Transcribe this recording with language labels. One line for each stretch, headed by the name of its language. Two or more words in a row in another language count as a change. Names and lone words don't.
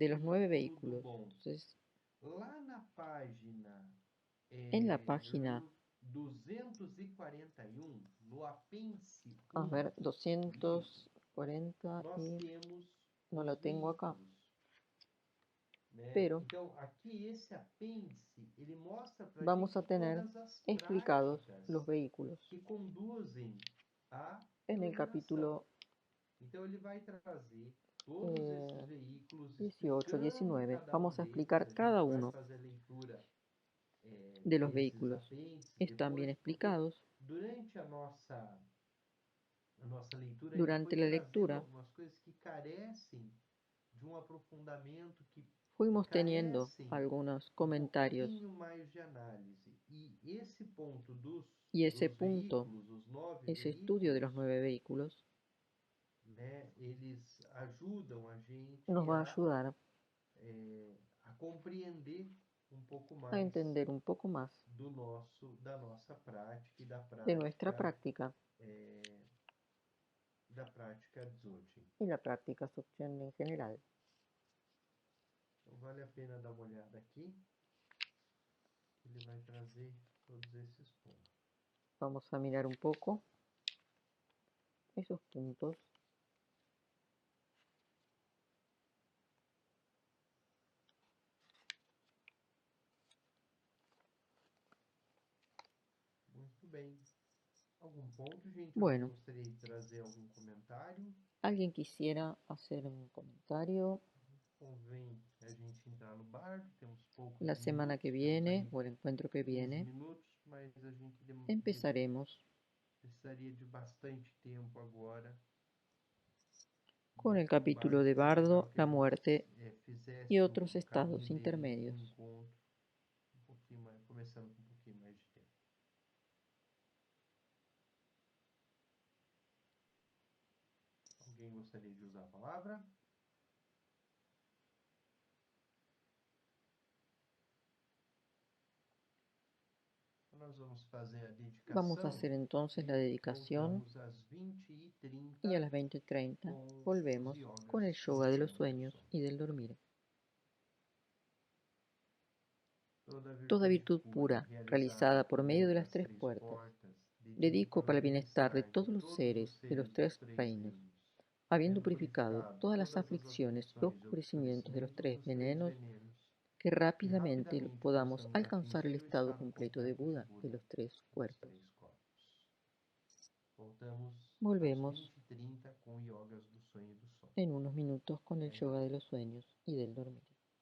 Spanish: De los 9
Portuguese: veículo do
Spanish: vehículos.
Portuguese: bom.
Spanish: Entonces,
Portuguese: Lá na página
Spanish: en la página,
Portuguese: 241, no apêndice
Spanish: a 1 ver,
Portuguese: do livro, 240 nós
Spanish: y
Portuguese: temos
Spanish: no
Portuguese: os
Spanish: lo tengo acá,
Portuguese: veículos, né?
Spanish: pero
Portuguese: Então, aqui esse apêndice, ele mostra para a
Spanish: vamos a
Portuguese: gente
Spanish: tener
Portuguese: todas as
Spanish: explicados los
Portuguese: práticas
Spanish: vehículos
Portuguese: que conduzem à
Spanish: en el
Portuguese: iluminação.
Spanish: capítulo
Portuguese: Então, ele vai trazer todos esses eh, veículos,
Spanish: 18,
Portuguese: explicando
Spanish: 19.
Portuguese: cada um
Spanish: Vamos a
Portuguese: deles.
Spanish: explicar
Portuguese: A gente
Spanish: cada
Portuguese: vai
Spanish: uno
Portuguese: fazer a leitura
Spanish: de los
Portuguese: desses
Spanish: vehículos.
Portuguese: apêndices
Spanish: Están bien
Portuguese: depois, porque
Spanish: explicados.
Portuguese: durante a nossa leitura, a gente
Spanish: Durante
Portuguese: foi
Spanish: la
Portuguese: trazendo
Spanish: lectura
Portuguese: algumas coisas que carecem de um aprofundamento,
Spanish: que fuimos teniendo
Portuguese: carecem
Spanish: algunos
Portuguese: um
Spanish: comentarios
Portuguese: pouquinho mais de análise. E esse ponto
Spanish: y ese
Portuguese: dos
Spanish: punto,
Portuguese: veículos, os 9
Spanish: ese estudio de los
Portuguese: veículos,
Spanish: 9 vehículos,
Portuguese: né, eles ajudam a
Spanish: nos
Portuguese: gente
Spanish: va a ayudar
Portuguese: a compreender um pouco
Spanish: a
Portuguese: mais
Spanish: entender un poco más
Portuguese: da nossa prática e
Spanish: de nuestra práctica
Portuguese: da prática Dzogchen.
Spanish: y la práctica Dzogchen en general.
Portuguese: Então vale a pena dar uma olhada aqui. Ele vai trazer todos esses pontos.
Spanish: Vamos a mirar un poco esos puntos.
Portuguese: Muito bem. Algum ponto, gente? Alguém
Spanish: Bueno,
Portuguese: gostaria de trazer algum comentário?
Spanish: ¿alguien quisiera hacer un comentario?
Portuguese: Convém a gente entrar no bardo, temos poucos
Spanish: La semana
Portuguese: minutos,
Spanish: que
Portuguese: temos
Spanish: viene
Portuguese: aí o
Spanish: el encuentro que
Portuguese: 15
Spanish: viene
Portuguese: minutos, mas a gente
Spanish: empezaremos
Portuguese: precisaria de bastante tempo agora.
Spanish: con el
Portuguese: Então,
Spanish: capítulo de
Portuguese: seria legal
Spanish: Bardo,
Portuguese: que a
Spanish: la
Portuguese: gente
Spanish: muerte y
Portuguese: fizesse
Spanish: otros
Portuguese: o
Spanish: estados
Portuguese: caminho dele do
Spanish: intermedios.
Portuguese: encontro um pouquinho mais, começando com um pouquinho mais de tempo. Alguém gostaria de usar a palavra? Nós vamos fazer a dedicação.
Spanish: Vamos a hacer entonces la dedicación
Portuguese: Voltamos às 20h30
Spanish: y a las 20:30
Portuguese: com os
Spanish: volvemos
Portuguese: yogas
Spanish: con el
Portuguese: do
Spanish: yoga de los
Portuguese: sonho e do
Spanish: sueños
Portuguese: sono.
Spanish: y del dormir. Toda Toda virtud pura, realizada por medio de las 3 puertas, dedico para el bienestar de todos los seres de los 3 reinos, habiendo purificado todas las aflicciones y oscurecimientos de los 3 venenos, que rápidamente podamos alcanzar el estado completo de Buda de los 3 cuerpos. Volvemos
Portuguese: Volvemos às 20h30 com yogas do sonho e do sono.
Spanish: en unos minutos con el yoga de los sueños y del dormir.